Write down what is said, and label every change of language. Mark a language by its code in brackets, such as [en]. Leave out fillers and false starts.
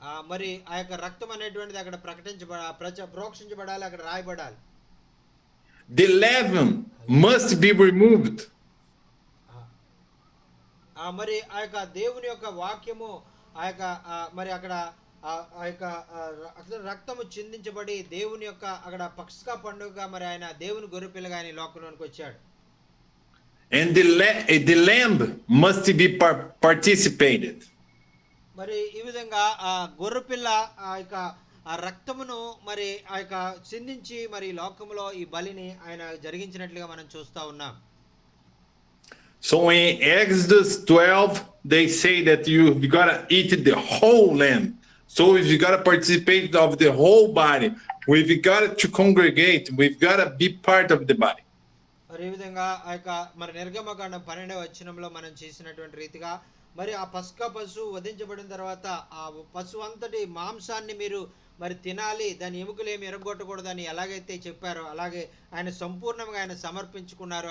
[te] మరి ఆ యొక్క రక్తం అనేటువంటిది అక్కడ ప్రోక్షించబడాలి, అక్కడ రాయబడాలి. [en] The leaven must be removed. [te] మరి ఆ యొక్క దేవుని యొక్క వాక్యము ఆ యొక్క మరి అక్కడ ఆ యొక్క రక్తము చిందించబడి దేవుని యొక్క అక్కడ పస్కా పండుగగా మరి ఆయన దేవుని గొర్రెపిల్లగా ఆయన లోకంలోనికి వచ్చాడు. [en] And the lamb must be participated. [te] మరి ఈ విధంగా ఆ గొర్రెపిల్ల ఆ యొక్క ఆ రక్తమును మరి ఆ యొక్క చిందించి మరి లోకములో ఈ బలిని ఆయన జరిగించినట్లుగా మనం చూస్తా ఉన్నాం. [en] So in Exodus 12 they say that you've got to eat the whole lamb. So you got to participate of the whole body. We've got to congregate. We've got to be part of the body. [te] మరి ఈ విధంగా ఆ యొక్క మరి నిర్గమకాండం 12వ వచనంలో మనం చేసినటువంటి రీతిగా మరి ఆ పస్కా పశువు వధించబడిన తర్వాత ఆ పశువు అంతటి మాంసాన్ని మీరు మరి తినాలి, దాని ఎముకలు ఏమి ఎరగొట్టకూడదు అని ఎలాగైతే చెప్పారో అలాగే ఆయన సంపూర్ణంగా ఆయన సమర్పించుకున్నారు.